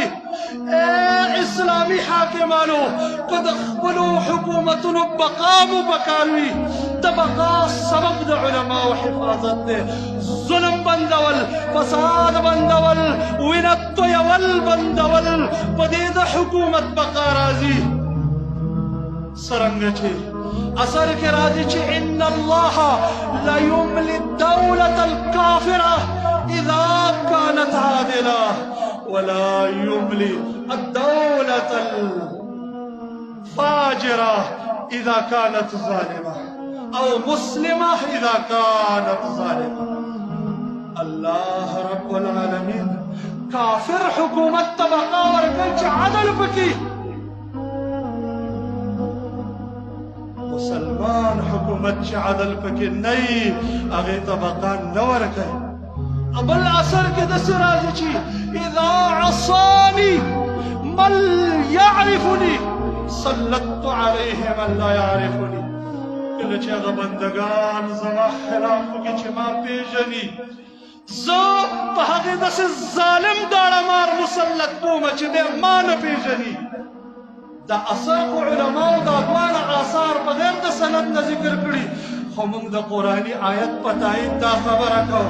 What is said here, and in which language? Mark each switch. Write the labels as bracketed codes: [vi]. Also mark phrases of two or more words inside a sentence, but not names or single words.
[ps] اسلامي حاکمانو که د خپلو حکومتونو بقا مو پکار وي، د بقا سبب د علماو حفاظت دی. ظلم بندول، فساد بندول، وینه تویول بندول، په دې د حکومت بقا راځي. څرنګه چې اثر کې راځي چې [ar] ان الله لا يملي الدولة الكافرة اذا كانت عادلة ولا يملي الدولة الفاجرة اذا كانت ظالمة او مسلمة اذا كانت ظالمة. الله رب العالمين [ps] کافر حکومت طبقه ورکړي چې عدل پکې، مسلمان حکومت چې عدل پکې نه وي هغې ته بقا نه ورکوي. بل اثر کې داسې راځي چې [ar] اذا عصاني من يعرفني سلطت عليه من لا يعرفني. [ps] کله چې هغه بندګان زما خلاف وکړي چې ما پېژني، زه په هغې داسې ظالم داړهمار مسلط کوم چې دی ما نه پېژني. دا اثر خو علماو دا دواړه آثار بغیر د سند نه ذکر کړي، خو موږ د قرآني آیت په تایید دا خبره کوو.